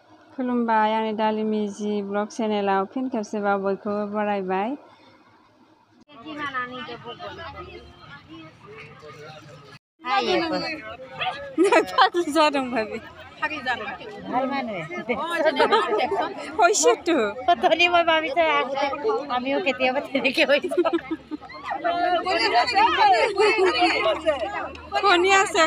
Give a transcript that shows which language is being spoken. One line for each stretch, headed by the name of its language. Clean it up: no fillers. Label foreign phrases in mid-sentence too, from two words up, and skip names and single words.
Bodo: खुलुमबाय आंनि दालि मिजि ब्लग चेनेलाव फिन खेबसेबाव बयखौबो बरायबाय। फाग्लि जादों भाबि হৈছেতো
Assamese: তলি মই ভাবিছো আমিও কেতিয়াবা তেনেকে হৈছো খনি আছে